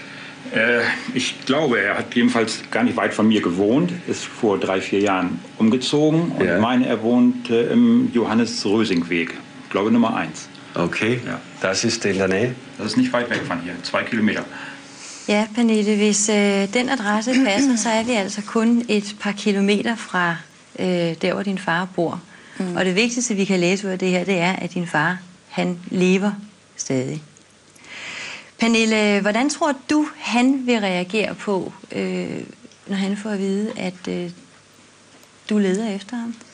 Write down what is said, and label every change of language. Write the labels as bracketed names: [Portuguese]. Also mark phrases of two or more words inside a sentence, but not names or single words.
[German] Ich glaube, er hat jedenfalls gar nicht weit von mir gewohnt, ist vor 3-4 Jahren umgezogen und ich meine, er wohnt im Johannes-Rösing-Weg, ich glaube Nummer 1. Okay, ja. Das ist in der Nähe? Das ist nicht weit weg von hier, 2 kilometer. Ja, [Danish] Pernille, hvis den adresse passer, så er vi altså kun et par kilometer fra der, hvor din far bor. Og det vigtigste, vi kan læse ud af det her, det er, at din far, han lever stadig. Pernille, hvordan tror du, han vil reagere på, når han får at vide, at du leder efter ham?